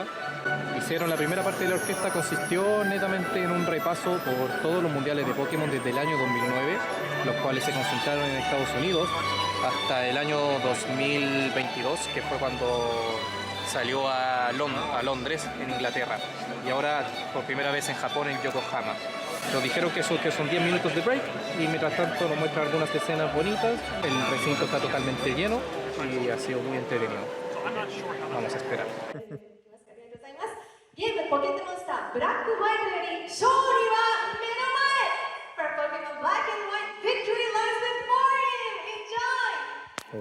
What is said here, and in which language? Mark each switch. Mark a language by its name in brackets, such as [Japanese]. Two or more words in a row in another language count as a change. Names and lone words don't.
[Spanish] La primera parte de la orquesta consistió netamente en un repaso por todos los mundiales de Pokémon desde el año 2009, los cuales se concentraron en Estados Unidos, hasta el año 2022, que fue cuando salió a Londres, en Inglaterra, y ahora por primera vez en Japón, en Yokohama. Nos dijeron que son 10 minutos de break y mientras tanto nos muestran algunas escenas bonitas. El recinto está totalmente lleno y ha sido muy entretenido. Vamos a esperar. [Japanese] ゲームポケットモンスターブラックホワイトより勝利は目の前 [English] For Pokemon Black and White, victory lies before you! Enjoy!